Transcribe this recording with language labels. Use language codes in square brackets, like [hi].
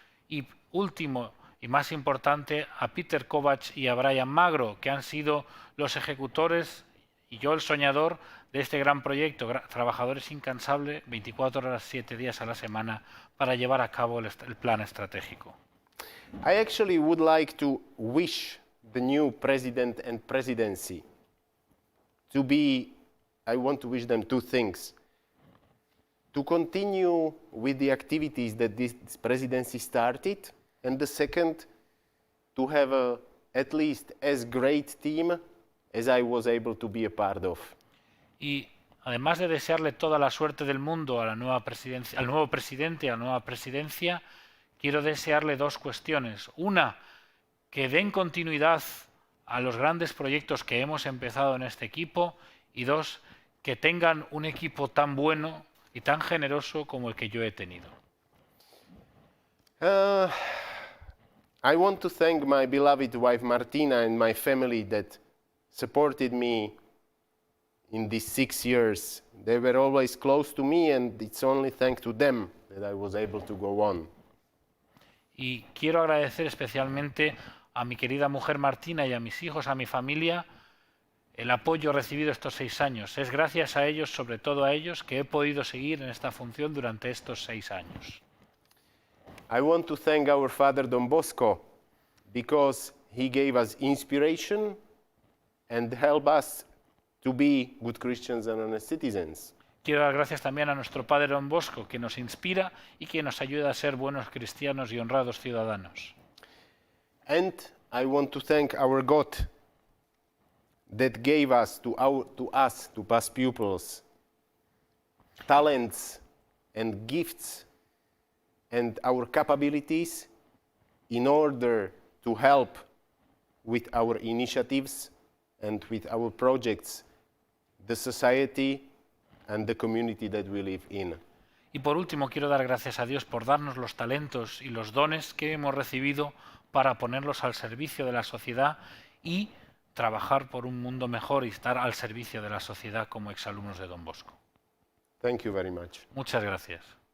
[es] Y último y más importante, a Peter Kovac y a Brian Magro, que han sido los ejecutores y yo el soñador de este gran proyecto, trabajadores incansables, 24 horas, 7 días a la semana, para llevar a cabo el plan estratégico. [en] I actually would like to wish the new president and presidency to be, I want to wish them two things. To continue with the activities that this presidency started, and the second, to have at least as great team as I was able to be a part of. [es] Y además de desearle toda la suerte del mundo a la nueva presidencia, al nuevo presidente y a la nueva presidencia, quiero desearle dos cuestiones. Una, que den continuidad a los grandes proyectos que hemos empezado en este equipo, y dos, que tengan un equipo tan bueno y tan generoso como el que yo he tenido. [en] I want to thank my beloved wife Martina and my family that supported me in these 6 years. They were always close to me, and it's only thanks to them that I was able to go on. [es] Y quiero agradecer especialmente a mi querida mujer Martina y a mis hijos, a mi familia, el apoyo recibido estos 6 años. Es gracias a ellos, sobre todo a ellos, que he podido seguir en esta función durante estos 6 años. [en] I want to thank our father Don Bosco because he gave us inspiration and helped us to be good Christians and honest citizens. [es] Quiero dar gracias también a nuestro padre Don Bosco, que nos inspira y que nos ayuda a ser buenos cristianos y honrados ciudadanos. [en] And I want to thank our God that gave us to past pupils, talents and gifts and our capabilities in order to help with our initiatives and with our projects, the society and the community that we live in. [es] Y por último, quiero dar gracias a Dios por darnos los talentos y los dones que hemos recibido para ponerlos al servicio de la sociedad y trabajar por un mundo mejor y estar al servicio de la sociedad como exalumnos de Don Bosco. [en] Thank you very much. [es] Muchas gracias.